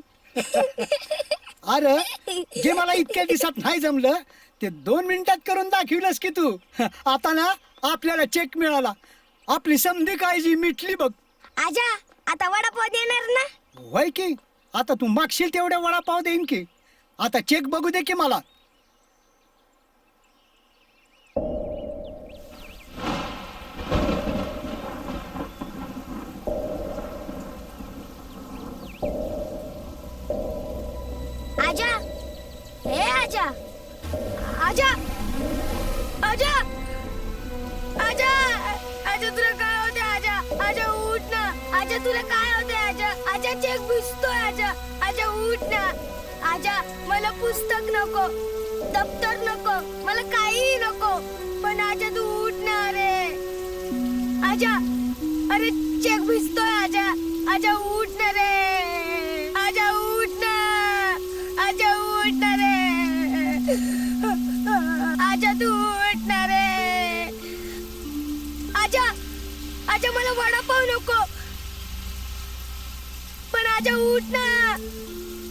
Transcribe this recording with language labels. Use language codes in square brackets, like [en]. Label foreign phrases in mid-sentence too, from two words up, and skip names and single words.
[mr] अरे जे मला इतक्या दिवसात नाही जमलं ते 2 मिनिटात करून दाखवलंस की तू. आता ना आपल्याला चेक मिळाला. आपली समधी काळजी मिटली बघ. आजा आता वडापाव देणार ना? वय की आता तू मागशील तेवढ्या वडापाव देईन की. आता चेक बघू दे की मला. आजा हे आजा आजा आजा आजा आजा तुला काय होते? आजा आजा उठ ना. आजा तुला काय होते? आजा आजा चेक भिजतोय. आजा आजा उठ ना. आजा मला पुस्तक नको, दप्तर नको, मला काही नको. पण आजा तू उठ ना. अरे आजा अरे चेक भिजतोय. आजा आजा उठ ना रे. आजा उठ ना. आजा उठ ना रे. आजा तू उठ ना रे. आजा आजा मला वडापाव नको. पण आजा उठ ना.